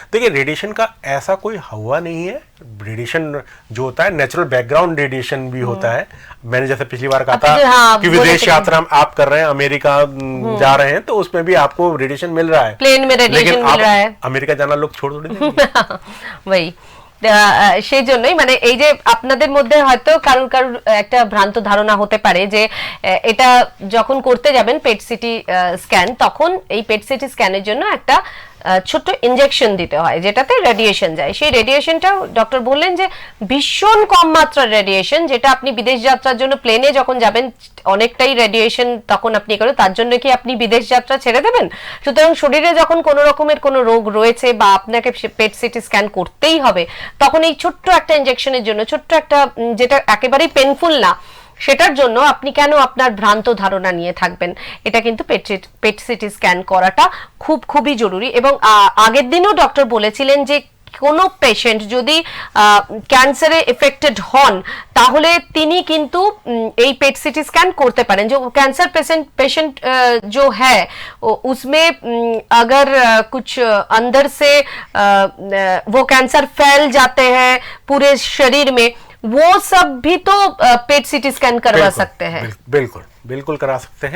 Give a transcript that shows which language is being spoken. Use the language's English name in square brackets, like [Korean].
[Hindi] देखिए रेडिएशन का ऐसा कोई हुआ नहीं है, रेडिएशन जो होता है नेचुरल बैकग्राउंड रेडिएशन भी होता है। मैंने जैसे पिछली बार कहा था कि विदेश यात्रा आप कर रहे हैं, अमेरिका जा रहे हैं तो उसमें भी आपको रेडिएशन मिल रहा है, प्लेन में रेडिएशन मिल रहा है। अमेरिका जाना लोग छोड़ थोड़ी देंगे। वही [Bangla] সেই জন্যই মানে এই যে আপনাদের মধ্যে হয়তো কারোর কারোর একটা ভ্রান্ত ধারণা হতে পারে যে এটা যখন করতে যাবেন পেট সিটি স্ক্যান, তখন এই পেট সিটি স্ক্যানের জন্য একটা ছোট্ট ইনজেকশন দিতে হয় যেটাতে রেডিয়েশন যায়। সেই রেডিয়েশনটাও ডক্টর বললেন যে ভীষণ কম মাত্রার রেডিয়েশন, যেটা আপনি বিদেশ যাত্রার জন্য প্লেনে যখন যাবেন অনেকটাই রেডিয়েশন তখন আপনি করেন, তার জন্য কি আপনি বিদেশ যাত্রা ছেড়ে দেবেন? সুতরাং শরীরে যখন কোনো রকমের কোনো রোগ রয়েছে বা আপনাকে পেট সিটি স্ক্যান করতেই হবে, তখন এই ছোট্ট একটা ইনজেকশনের জন্য, ছোট্ট একটা যেটা একেবারেই পেনফুল না, সেটার জন্য আপনি কেন আপনার ভ্রান্ত ধারণা নিয়ে থাকবেন? এটা কিন্তু পেট সিটি স্ক্যান করাটা খুবই জরুরি। এবং আগের দিনও ডক্টর বলেছিলেন যে কোনো পেশেন্ট যদি ক্যান্সারে এফেক্টেড হন তাহলে তিনি কিন্তু এই পেট সিটি স্ক্যাन করতে পারেন। [Hindi] जो कैंसर पेशेंट जो है उसमें अगर कुछ अंदर से वो कैंसर फैल जाते हैं पूरे शरीर में, वो सब भी तो पेट सीटी स्कैन करवा सकते हैं। बिल्कुल बिल्कुल करा सकते हैं,